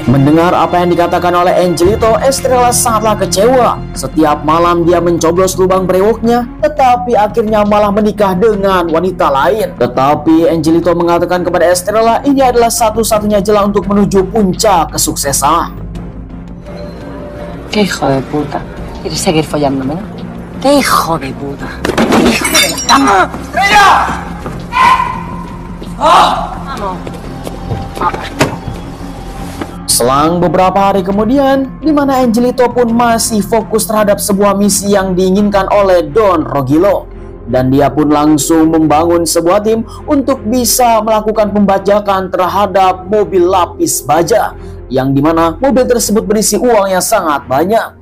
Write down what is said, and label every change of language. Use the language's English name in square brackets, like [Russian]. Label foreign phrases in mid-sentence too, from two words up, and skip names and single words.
[Indonesian] Mendengar apa yang dikatakan oleh Angelito, Estrella sangatlah kecewa. Setiap malam dia mencoblos lubang brewoknya, tetapi akhirnya malah menikah dengan wanita lain. Tetapi Angelito mengatakan kepada Estrella ini adalah satu-satunya jalan untuk menuju puncak kesuksesan. [Spanish] ¡Qué hijo de puta! ¿Quieres seguir follándome? ¡Qué hijo de puta! ¡Qué hijo de la cama! ¡Ella! [Indonesian] Selang beberapa hari kemudian, di mana Angelito pun masih fokus terhadap sebuah misi yang diinginkan oleh Don Rogilo, dan dia pun langsung membangun sebuah tim untuk bisa melakukan pembajakan terhadap mobil lapis baja, yang dimana mobil tersebut berisi uang yang sangat banyak.